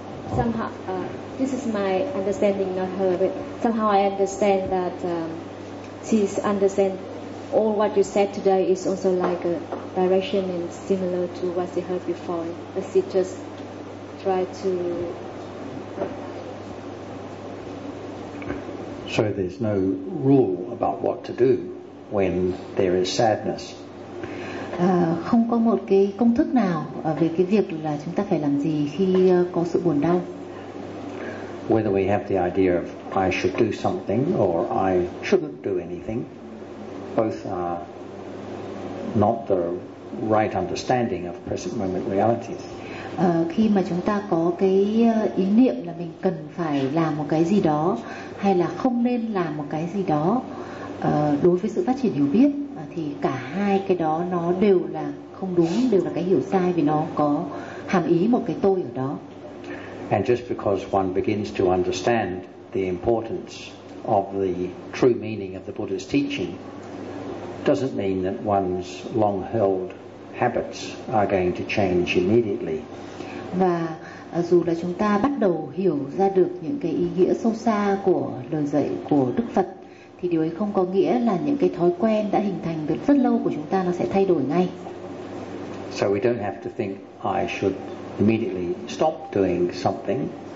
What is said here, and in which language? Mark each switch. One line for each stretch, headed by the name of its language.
English: Somehow, this is my understanding, not her, but somehow I understand that she's understand all what you said today is also like a direction and similar to what she heard before, but she just try to. So there's no rule about what to do when there is sadness.
Vietnamese: Không có một cái công thức nào về cái việc là chúng ta phải làm gì khi có sự buồn đau.
English: Whether we have the idea of I should do something or I shouldn't do anything, both are not the right understanding of present moment realities.
Vietnamese: Khi mà chúng ta có cái ý niệm là mình cần phải làm một cái gì đó hay là không nên làm một cái gì đó đối với sự phát triển hiểu biết, thì cả hai cái đó nó đều là không đúng, đều là cái hiểu sai, vì nó có hàm ý một cái tôi ở đó.
English: And just because one begins to understand the importance of the true meaning of the Buddha's teaching doesn't mean that one's long held habits are going to change immediately.
Vietnamese: Và dù là chúng ta bắt đầu hiểu ra được những cái ý nghĩa sâu xa của lời dạy của Đức Phật, thì điều ấy không có nghĩa là những cái thói quen đã hình thành được rất lâu của chúng ta nó sẽ thay đổi ngay.
English: So we don't have to think I should immediately stop doing something.